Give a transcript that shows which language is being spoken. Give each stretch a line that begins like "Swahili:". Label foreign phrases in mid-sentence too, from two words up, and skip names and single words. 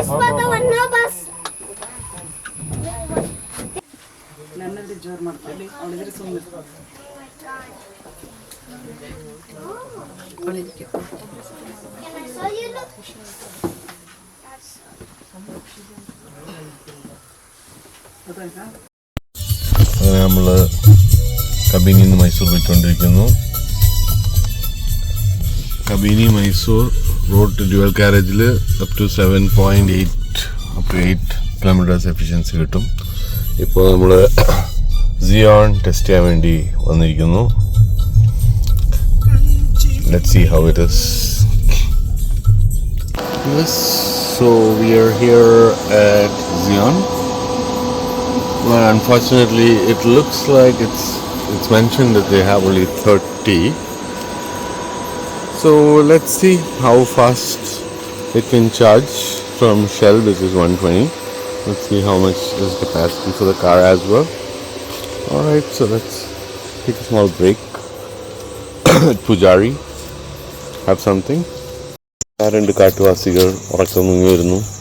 Kannada: ನನ್ನಲ್ಲಿ ಜೋರು ಮಾಡ್ಕೊಳ್ಳಿ ಅವಳಿದ್ರೆ ಸುಮ್ಮನೆ ಅವಳಿಗೆ ಗೊತ್ತಾಯ್ತಾ.
Malayalam: അങ്ങനെ നമ്മൾ കബിനിയിൽ നിന്ന് മൈസൂർ പോയിക്കൊണ്ടിരിക്കുന്നു. കബിനി മൈസൂർ റോഡ് ഡ്യുവൽ കാരേജിൽ
English: up to 8 kilometers efficiency
Malayalam: കിട്ടും. ഇപ്പോൾ നമ്മൾ സിയോൺ ടെസ്റ്റ് ചെയ്യാൻ വേണ്ടി വന്നിരിക്കുന്നു.
English: let's see how it is. Yes, so we are here at Zion. Well, unfortunately, it looks like it's mentioned that they have only 30. So let's see how fast it can charge from Shell, which is 120. Let's see how much is capacity for the car as well. Alright, so let's take a small break at Pujari, have something.
Malayalam: രണ്ട് കാട്ടുവാസികൾ ഉറക്കം മുങ്ങി വരുന്നു.